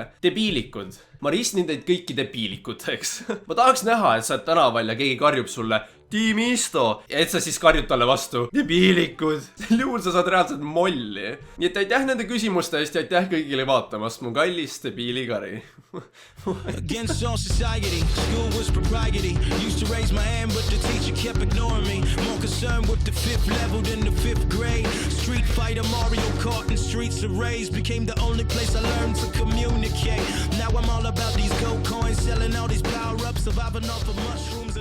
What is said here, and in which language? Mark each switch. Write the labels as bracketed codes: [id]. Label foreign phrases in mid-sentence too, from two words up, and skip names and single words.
[et] Debiilikud. Ma ristnin teid kõiki debiilikuteks. Ma tahaks näha, et sa oled tänaval ja keegi karjub sulle Team Isto ja et sa siis karjud talle vastu debiilikud. Sel juhul sa saad reaalselt molli. Nii et aitäh nende küsimuste eest ja aitäh kõigile vaatamast mu kallis debiilikari. [en] Against all society, school was propriety. Used to raise my hand, but the teacher kept ignoring me. More concerned with the 5th level than the 5th grade. Street Fighter, Mario Kart, and Streets of Rage became the only place I learned to communicate. Now I'm all about these gold coins, selling all these power-ups, surviving off of mushrooms.